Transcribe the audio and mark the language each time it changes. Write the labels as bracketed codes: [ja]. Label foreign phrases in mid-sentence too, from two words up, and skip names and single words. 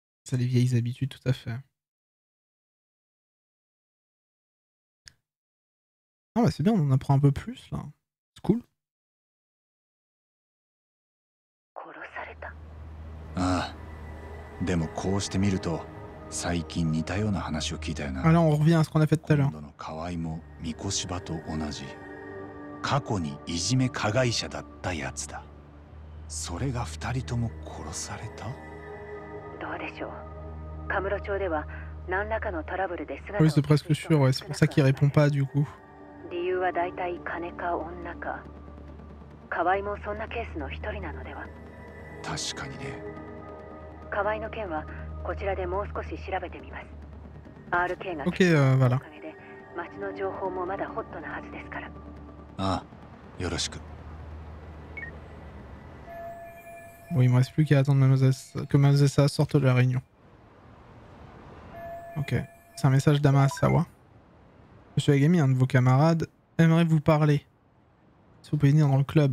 [fr] C'est les vieilles habitudes, tout à fait. Ah bah c'est bien, on en apprend un peu plus là. C'est cool. [ja] ああ、でもこうしてみると最近似たような話を聞いたよな。 [fr] Ah là on revient à ce qu'on a fait tout à l'heure. [ja] 今度の河合も三越柴と同じ過去にいじめ加害者だったやつだ。それが二人とも殺された？どうでしょう。カムロ町では何らかのトラブルで姿を [fr] Oui, c'est presque sûr, ouais. C'est pour ça qu'il répond pas du coup. [ja] 理由は大体金か女か。河合もそんなケースの一人なのでは。確かにね。河合の件はこちらでもう少し調べてみます。RK が [fr] Ok, voilà. [ja] おかげで町の情報もまだホットなはずですから。ああ、よろしく。 [fr] Bon, il me reste plus qu'à attendre que Mazessa sorte de la réunion. Ok. C'est un message d'Amasawa. Monsieur Agami, un de vos camarades, aimerait vous parler. Si vous pouvez venir dans le club.